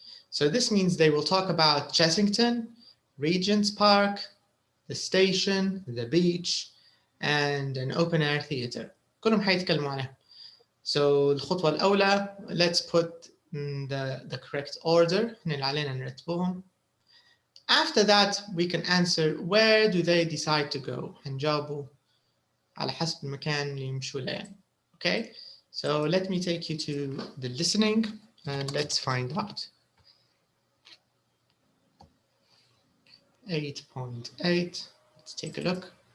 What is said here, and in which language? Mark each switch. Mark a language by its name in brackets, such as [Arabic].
[English] So this means they will talk about Chessington, Regent's Park, the station, the beach, and an open air theater. [Arabic] كلهم حيتكلموا عنها. [English] So [Arabic] الخطوة الأولى, [English] let's put the correct order. [Arabic] اللي علينا نرتبهم. [English] After that, we can answer, where do they decide to go? [Arabic] هنجاوبوا على حسب المكان اللي يمشوا له يعني. [English] Okay, so let me take you to the listening and let's find out. 8.8, let's take a look.